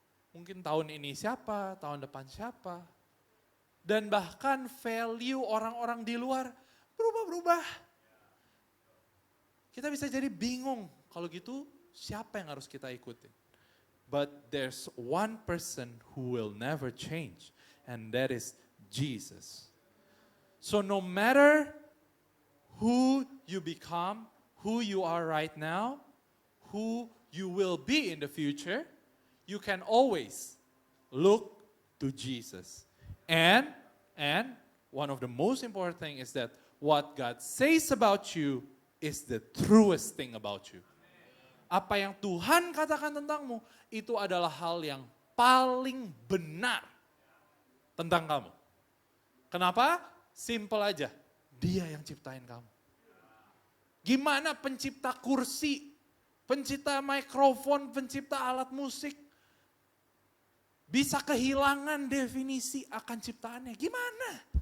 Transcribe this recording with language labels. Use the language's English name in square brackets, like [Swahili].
[Indonesian] Mungkin tahun ini siapa, tahun depan siapa. Dan bahkan value orang-orang di luar berubah-berubah. Kita bisa jadi bingung, kalau gitu siapa yang harus kita ikutin. [English] But there's one person who will never change, and that is Jesus. So no matter who you become, who you are right now, who you will be in the future, you can always look to Jesus. And one of the most important thing is that what God says about you is the truest thing about you. [Indonesian] Apa yang Tuhan katakan tentangmu, itu adalah hal yang paling benar tentang kamu. Kenapa? Simple aja, Dia yang ciptain kamu. Gimana pencipta kursi, pencipta mikrofon, pencipta alat musik, bisa kehilangan definisi akan ciptaannya? Gimana?